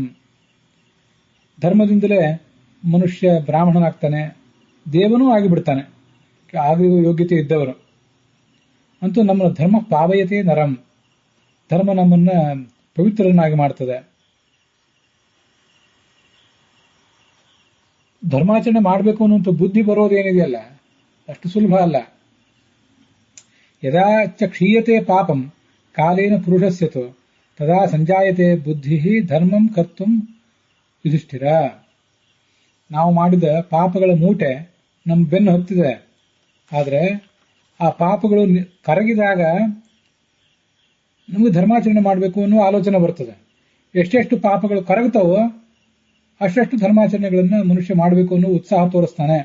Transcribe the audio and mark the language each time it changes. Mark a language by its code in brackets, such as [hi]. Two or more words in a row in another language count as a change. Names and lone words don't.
[kn] ಧರ್ಮದಿಂದಲೇ ಮನುಷ್ಯ ಬ್ರಾಹ್ಮಣನಾಗ್ತಾನೆ, ದೇವನೂ ಆಗಿಬಿಡ್ತಾನೆ, ಆಗಿರುವ ಯೋಗ್ಯತೆ ಇದ್ದವರು. ಅಂತೂ ನಮ್ಮ [sa] ಧರ್ಮ ಪಾವಯತೆ ನರಂ. [kn] ಧರ್ಮ ನಮ್ಮನ್ನ ಪವಿತ್ರರನ್ನಾಗಿ ಮಾಡ್ತದೆ. ಧರ್ಮಾಚರಣೆ ಮಾಡಬೇಕು ಅನ್ನುವಂಥ ಬುದ್ಧಿ ಬರೋದೇನಿದೆಯಲ್ಲ ಅಷ್ಟು ಸುಲಭ ಅಲ್ಲ. [sa] ಯದಾ ಚ ಕ್ಷೀಯತೆ ಪಾಪಂ ಕಾಲೇನ ಪುರುಷಸ್ಯತು ತದಾ ಸಂಜಾಯತೆ ಬುದ್ಧಿ ಧರ್ಮಂ ಕರ್ತುಂ ಯುಧಿಷ್ಠಿರ. [kn] ನಾವು ಮಾಡಿದ ಪಾಪಗಳ ಮೂಟೆ ನಮ್ಮ ಬೆನ್ನು ಹತ್ತಿದೆ. ಆದರೆ ಆ ಪಾಪಗಳು ಕರಗಿದಾಗ ನಮಗೆ ಧರ್ಮಾಚರಣೆ ಮಾಡಬೇಕು ಅನ್ನೋ ಆಲೋಚನೆ ಬರ್ತದೆ. ಎಷ್ಟೆಷ್ಟು ಪಾಪಗಳು ಕರಗುತ್ತವೋ ಅಷ್ಟೆಷ್ಟು ಧರ್ಮಾಚರಣೆಗಳನ್ನು ಮನುಷ್ಯ ಮಾಡಬೇಕು ಅನ್ನೋ ಉತ್ಸಾಹ ತೋರಿಸ್ತಾನೆ.